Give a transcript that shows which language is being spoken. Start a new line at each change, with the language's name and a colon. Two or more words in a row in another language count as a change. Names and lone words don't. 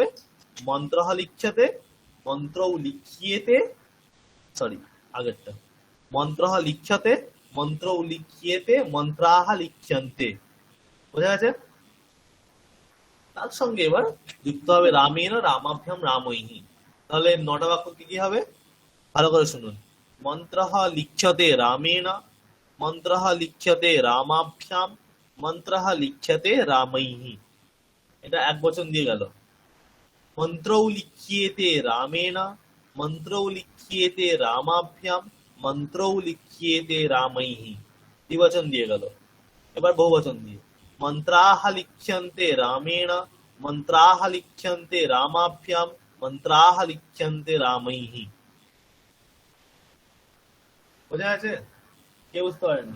Sanskrit: মন্ত্রহ লিখ্যতে, মন্ত্রৌ লিখ্যেতে,
Bangla: সরি আগেরটা,
Sanskrit: মন্ত্রহ লিখ্যতে, মন্ত্রৌ লিখ্যেতে, মন্ত্রাহ লিখ্যন্তে,
Bangla: বোঝা গেছে? তার সঙ্গে এবার যুক্ত হবে
Sanskrit: রামেণ রামাভ্যাম রামৈহি।
Bangla: তাহলে 9টা বাক্য কি কি হবে ভালো করে শুনুন।
Sanskrit: মন্ত্রঃ লিখ্যতে রামেণ, মন্ত্রঃ লিখ্যতে রামাভ্যাম, মন্ত্রঃ লিখ্যতে রামৈহি।
Bangla: এটা এক বচন দিয়ে গেল।
Sanskrit: মন্ত্রৌ লিখ্যেতে রামেণ, মন্ত্রৌ লিখ্যেতে রামাভ্যাম, মন্ত্রৌ লিখ্যেতে রামৈহি,
Bangla: দ্বিবচন দিয়ে গেল। এবার বহুবচন দিয়ে,
Sanskrit: মন্ত্রাः লিখ্যন্তে রামেণ, মন্ত্রাः লিখ্যন্তে রামাভ্যাম, মন্ত্রাः লিখ্যন্তে রামৈহি।
Bangla: বোঝা গেছে? কে বুঝতে পারেননি?